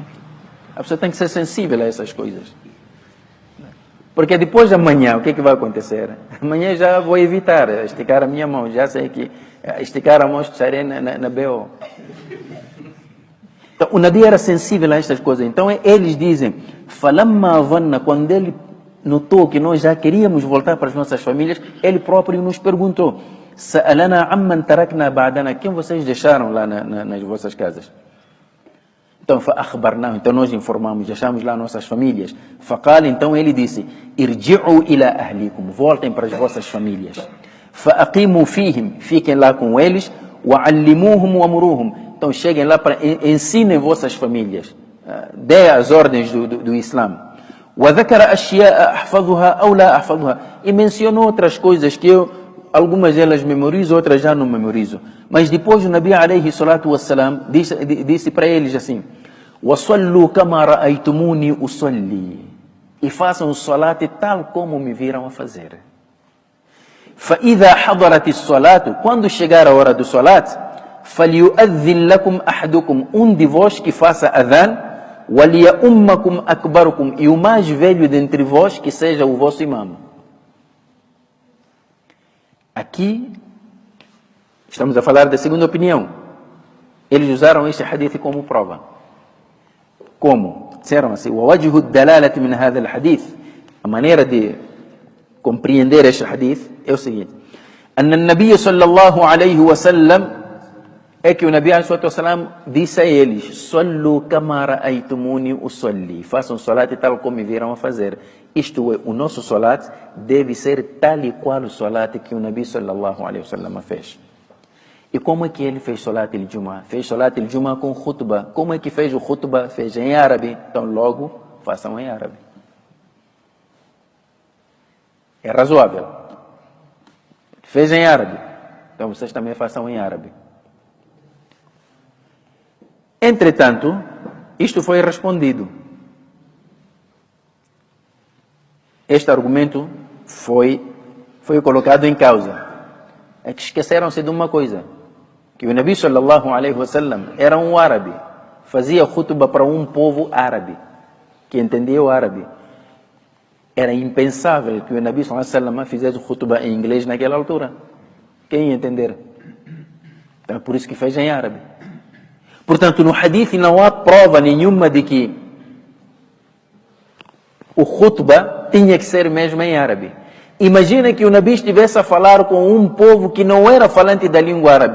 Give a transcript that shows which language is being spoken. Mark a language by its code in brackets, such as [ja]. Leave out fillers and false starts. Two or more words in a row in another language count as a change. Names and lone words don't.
[pt] A pessoa tem que ser sensível a essas coisas. Porque depois de amanhã, o que é que vai acontecer? Amanhã já vou evitar esticar a minha mão. Já sei que esticar a mão estarei na BO. Então, o Nabi era sensível a estas coisas. Então, eles dizem, [ar] فلما ظن, [pt] quando ele notou que nós já queríamos voltar para as nossas famílias, ele próprio nos perguntou, [ar] سألنا عمن تركنا بعدنا, [pt] quem vocês deixaram lá nas vossas casas? Então, então nós informamos, deixamos lá nossas famílias. Faqal, então ele disse, [ar] ارجعوا إلى أهليكم, [pt] voltem para as vossas famílias. [ar] فأقيموا فيهم, [pt] fiquem lá com eles, [ar] وعلموهم ومروهم. [pt] Então cheguem lá para ensinem vossas famílias. Dê as ordens do Islã. [ar] وذكر أشياء أحفظها أو لا أحفظها. [pt] E mencionou outras coisas que algumas delas memorizo, outras já não memorizo. Mas depois o Nabi [ar] عليه الصلاة والسلام [pt] disse para eles assim, [ar] وَصَلُّوا كَمَا رَأَيْتُمُونِي أُصَلِّي. [pt] E façam o salat tal como me viram a fazer. [ar] فَإِذَا حَضَرَتِ الصَّلَاةُ. [pt] Quando chegar a hora do salat, [ar] فَلْيُؤَذِّنْ لَكُمْ أَحَدُكُمْ. [pt] De vós que faça adhan, [ar] وَلْيَأُمَّكُمْ أَكْبَرُكُمْ. [pt] E o mais velho dentre vós que seja o vosso imam. Aqui estamos a falar da segunda opinião. Eles usaram este hadith como prova. Como? Disseram assim, [ar] وَوَجْهُ الدَّلَالَةِ مِنْ هَذَا الْحَدِيث. [pt] A maneira de compreender este hadith é o seguinte. [ar] أن النبي صلى الله عليه وسلم, [pt] é que o Nabi [ar] عليه الصلاة والسلام [pt] disse a eles, [ar] صَلُّوا كَمَا رَأَيْتُمُونِي أُصَلِّي. [pt] Façam salat tal como me viram a fazer. Isto é, o nosso salat deve ser tal e qual o salat que o Nabi [ar] صلى الله عليه وسلم [pt] fez. E como é que ele fez [ar] صلاة الجمعة? [pt] Fez [ar] صلاة الجمعة [pt] com khutbah. Como é que fez o khutbah? Fez em árabe. Então logo, façam em árabe. É razoável. Fez em árabe. Então vocês também façam em árabe. Entretanto, isto foi respondido. Este argumento foi colocado em causa. É que esqueceram-se de uma coisa. Que o Nabi [ar] صلى الله عليه وسلم [pt] era um árabe. Fazia khutbah para um povo árabe. Que entendia o árabe. Era impensável que o Nabi [ar] صلى الله عليه وسلم [pt] fizesse khutbah em inglês naquela altura. Quem ia entender? Então é por isso que fez em árabe. Portanto, no hadith não há prova nenhuma de que o khutbah tinha que ser mesmo em árabe. Imagina que o Nabi estivesse a falar com um povo que não era falante da língua árabe.